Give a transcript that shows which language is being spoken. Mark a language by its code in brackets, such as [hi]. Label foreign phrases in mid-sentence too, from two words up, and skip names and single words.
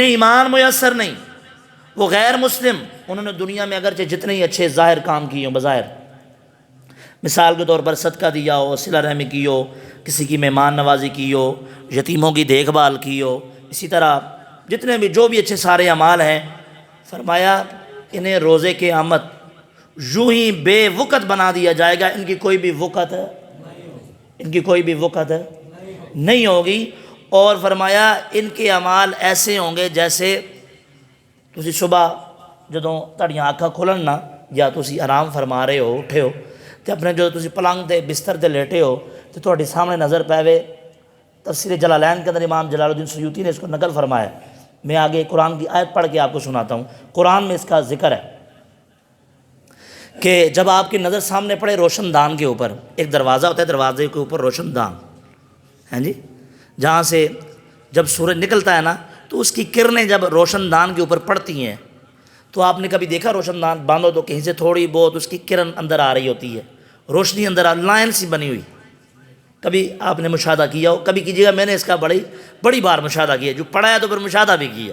[ur] ایمان میسر نہیں، وہ غیر مسلم، انہوں نے دنیا میں اگرچہ جتنے ہی اچھے ظاہر کام کیے ہوں، بظاہر مثال کے طور پر صدقہ دیا ہو، صلہ رحمی کی ہو، کسی کی مہمان نوازی کی ہو، یتیموں کی دیکھ بھال کی ہو، اسی طرح جتنے بھی جو بھی اچھے سارے اعمال ہیں، فرمایا انہیں روز قیامت یوں ہی بے وقت بنا دیا جائے گا، ان کی کوئی بھی وقت نہیں ہوگی۔ اور فرمایا ان کے اعمال ایسے ہوں گے جیسے [pa] تسی صبح جدوں تہاڈیاں آنکھاں کھلن نا، یا تسی آرام فرما رہے ہو، اٹھے ہو تے اپنے جو تسی پلنگ تے بستر تے لیٹے ہو تے تہاڈے سامنے نظر پاوے، [ur] تفسیر جلالین کے اندر امام جلال الدین سیوطی نے اس کو نقل فرمایا۔ میں آگے قرآن کی آیت پڑھ کے آپ کو سناتا ہوں، قرآن میں اس کا ذکر ہے کہ جب آپ کی نظر سامنے پڑے روشن دان کے اوپر، ایک دروازہ ہوتا ہے، دروازے کے اوپر روشن دان ہیں جی، جہاں سے جب سورج نکلتا ہے نا تو اس کی کرنیں جب روشن دان کے اوپر پڑتی ہیں، تو آپ نے کبھی دیکھا روشن دان باندھو تو کہیں سے تھوڑی بہت اس کی کرن اندر آ رہی ہوتی ہے، روشنی اندر لائن سی بنی ہوئی، کبھی آپ نے مشاہدہ کیا ہو، کبھی کیجیے گا، میں نے اس کا بڑی بار مشاہدہ کیا، جو پڑھا ہے تو پھر مشاہدہ بھی کیا۔